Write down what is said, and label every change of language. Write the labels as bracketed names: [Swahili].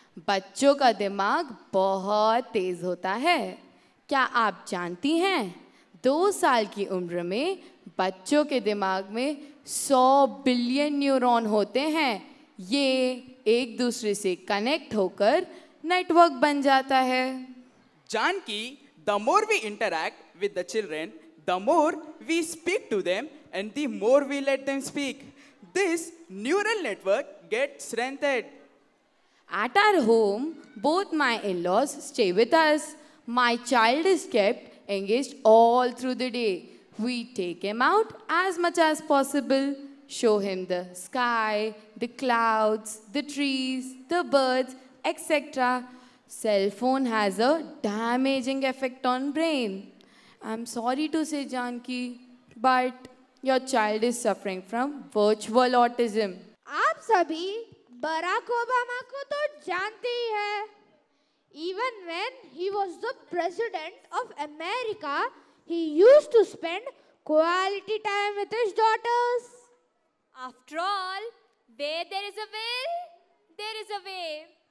[Hindi] बच्चों का दिमाग बहुत तेज होता है। क्या आप जानती हैं, 2 साल की उम्र में बच्चों के दिमाग में 100 बिलियन न्यूरॉन होते हैं। ये एक दूसरे से कनेक्ट होकर नेटवर्क बन जाता है। [English] Janki, the more we interact with the children, the more we speak to them and the more we let them speak. This neural network gets strengthened. At our home, both my in-laws stay with us. My child is kept engaged all through the day. We take him out as much as possible, show him the sky, the clouds, the trees, the birds, etc. Cell phone has a damaging effect on brain. I'm sorry to say, Janki, but your child is suffering from virtual autism. [Hindi] आप सभी Barack Obama को तो जानते ही हैं। [English] Even when he was the president of America, he used to spend quality time with his daughters. After all, where there is a will, there is a way.